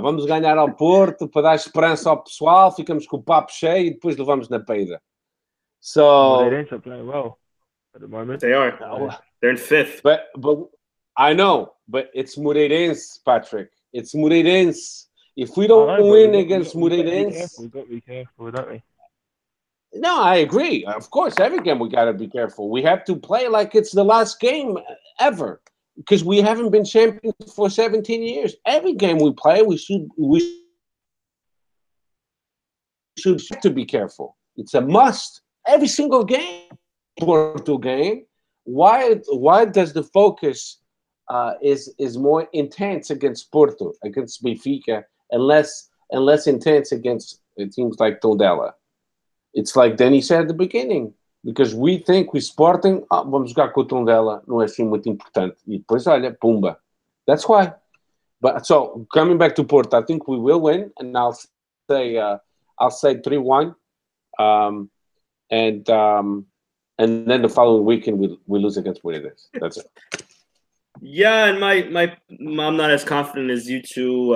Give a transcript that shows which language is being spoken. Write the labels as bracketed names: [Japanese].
[Portuguese] Vamos ganhar ao Porto para dar esperança ao pessoal, ficamos com o papo cheio e depois levamos na peida. [English] So Moreirense are playing well at the moment. They are. They're in 5th. But I know, but it's Moreirense, Patrick. It's Moreirense. If we don't win against Moreirense, we've got to be careful, don't we? No, I agree. Of course, every game we got to be careful. We have to play like it's the last game ever, because we haven't been champions for 17 years. Every game we play, we should have to be careful. It's a must. Every single game, Porto game. Why does the focus is more intense against Porto, against Benfica, and less intense against teams like Tondela? It's like Danny said at the beginning, because we think we Sporting, [Portuguese] vamos jogar com o Tondela, não é assim muito importante. E depois, olha, pumba. [English] That's why. But so coming back to Porto, I think we will win, and I'll say 3-1, and then the following weekend we lose against Moreirense. That's it. Yeah, and I'm not as confident as you two.